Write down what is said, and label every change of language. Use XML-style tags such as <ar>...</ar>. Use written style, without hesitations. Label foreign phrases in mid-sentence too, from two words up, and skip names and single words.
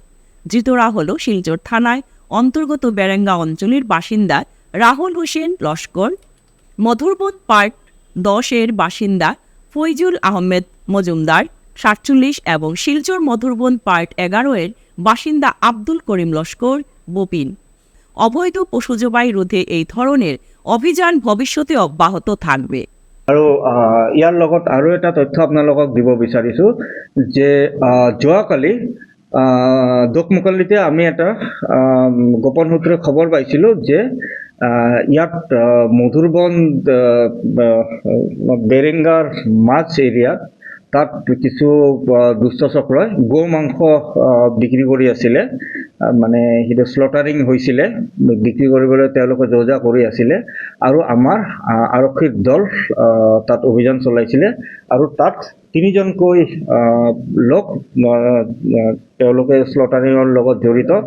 <bn>ধৃতরা হল শিলচর থানায় অন্তর্গত বেরেঙ্গা অঞ্চলের বাসিন্দা রাহুল হোসেন লস্কর, মধুরবন পার্ট 10-এর বাসিন্দা ফৈজুল আহমেদ মজুমদার 47 এবং শিলচর মধুরবন পার্ট 11-এর বাসিন্দা আব্দুল করিম লস্কর বপিন। অবৈধ পশু জবাই রোধে এই ধরনের অভিযান ভবিষ্যতে অব্যাহত থাকবে।</bn> <as>আৰু ইয়াৰ লগত আৰু এটা তথ্য আপোনালোকক দিব বিচাৰিছোঁ যে যোৱাকালি দোকমুকালিতে আমি এটা গোপন সূত্ৰে খবৰ পাইছিলোঁ যে ইয়াত মধুৰবন বেৰেঙ্গাৰ মাছ এৰিয়াত তাত কিছু দুষ্ট চক্ৰই গো মাংস বিক্ৰী কৰি আছিলে, মানে সেইটো স্লটাৰিং হৈছিলে, বিক্ৰী কৰিবলৈ তেওঁলোকে যোজা কৰি আছিলে আৰু আমাৰ আৰক্ষীৰ দল তাত অভিযান চলাইছিলে আৰু তাত 3 জনকৈ লোক তেওঁলোকে স্লটাৰিঙৰ লগত জড়িত।</as>